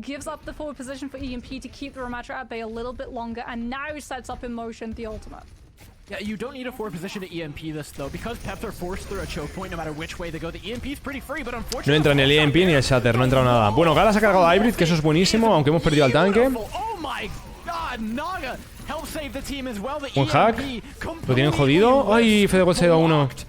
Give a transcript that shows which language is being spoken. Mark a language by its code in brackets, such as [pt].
[en] Up the forward position for EMP to keep the Ramatra at bay a little bit longer, and now sets up in motion the ultimate. Yeah, you don't need a forward position to EMP this though, because Peps are forced through a choke point no matter which way they go. The EMP is pretty free, but unfortunately... [es] No entra ni el EMP ni el Shatter, no entra nada. Bueno, Gala se ha cargado a Hybrid, que eso es buenísimo, aunque hemos perdido al tanque. [en] Oh my god, Naga help save the team as well. [es] Buen hack, lo tienen jodido. Ay, Fedegod se ha ido a uno.